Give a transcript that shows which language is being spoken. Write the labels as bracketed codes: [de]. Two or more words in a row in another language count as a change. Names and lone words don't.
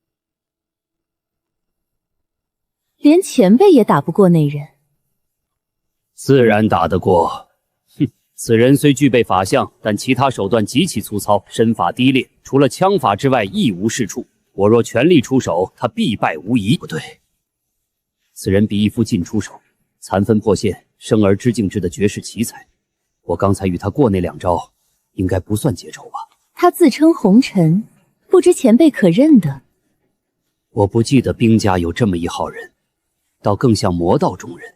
[zh] 連前輩也打不過那人，自然打得過。哼， 此人雖具備法相，但其他手段極其粗糙，身法低劣，除了槍法之外一無是處。我若全力出手，他必敗無疑。不对，此人比翼夫尽出手，残分破线，生而知敬之的绝世奇才。我刚才與他過那2招，應該不算結仇吧？他自稱紅塵，不知前輩可認得？我不記得兵家有這麼一號人，倒更像魔道中人。